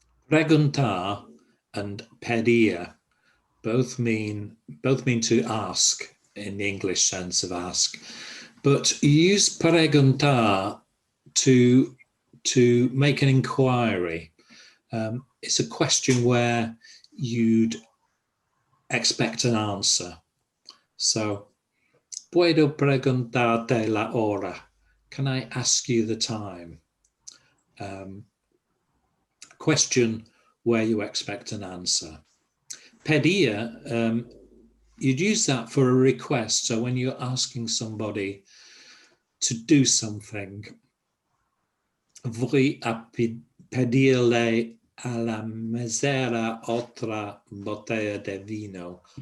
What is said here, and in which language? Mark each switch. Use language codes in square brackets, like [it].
[en] Preguntar and pedir both mean to ask in the English sense of ask, but use preguntar to make an inquiry. It's a question where you'd expect an answer. [es] So, puedo preguntarte la hora? [en] Can I ask you the time? Question where you expect an answer. Pedir, you'd use that for a request. So when you're asking somebody to do something, [es] voy a pedirle a la mesera otra botella de vino.